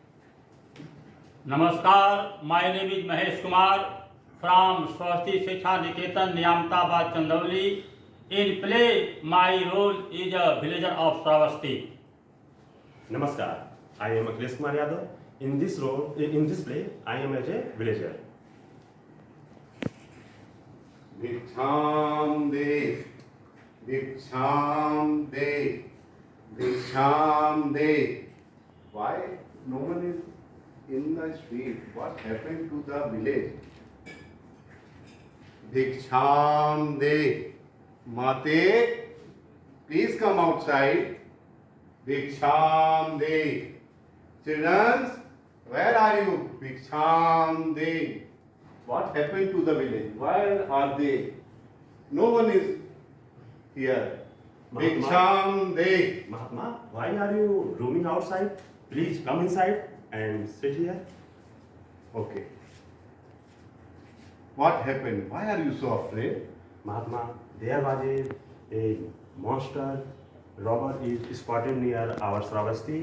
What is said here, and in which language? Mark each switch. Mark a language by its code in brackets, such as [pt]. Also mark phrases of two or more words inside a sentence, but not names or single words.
[en] नमस्कार, my name is Mahesh Kumar from Swasti Shiksha Niketan, Niyamtabad, Chandauli. In play, my role is a villager of Shravasti. Namaskar, I am Akhilesh Kumar Yadav. In this play, I am as a villager. [sa] भिक्षां दे, भिक्षां दे, भिक्षां दे. [en] Why no one is in the street? What happened to the village? [sa] भिक्षां दे. [en] Mate, please come outside. [sa] भिक्षां दे. [en] Children, where are you? [sa] भिक्षां दे. [en] What happened to the village? Where are they? No one is here. [sa] भिक्षां दे. [en] Mahatma, why are you roaming outside? Please come inside and sit here. Okay. What happened? Why are you so afraid? Mahatma, there was a monster robber is spotted near our Shravasti.